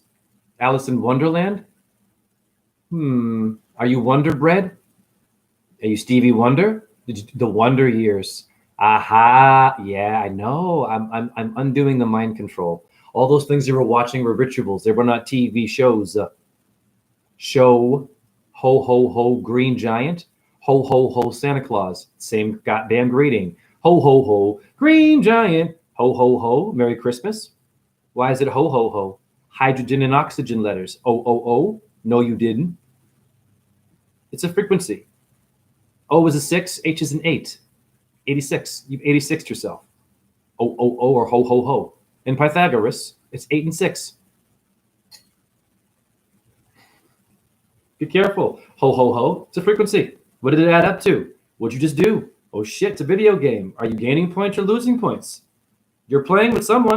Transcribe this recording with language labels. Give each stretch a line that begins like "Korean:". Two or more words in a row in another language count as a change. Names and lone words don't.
English: Alice in Wonderland? Are you Wonder Bread? Are you Stevie Wonder? The Wonder Years. Aha. Yeah, I know. I'm undoing the mind control. All those things you were watching were rituals. They were not TV shows. Show, ho, ho, ho, Green Giant. Ho, ho, ho, Santa Claus. Same goddamn greeting. Ho, ho, ho, Green Giant. Ho, ho, ho, Merry Christmas. Why is it ho, ho, ho? Hydrogen and oxygen letters. O, O, O. No, you didn't. It's a frequency. O is a 6, H is an 8. 86. You've 86'd yourself. O, O, O, or ho, ho, ho. In Pythagoras, it's 8 and 6. Be careful. Ho, ho, ho. It's a frequency. What did it add up to? What'd you just do? Oh shit, it's a video game. Are you gaining points or losing points? You're playing with someone.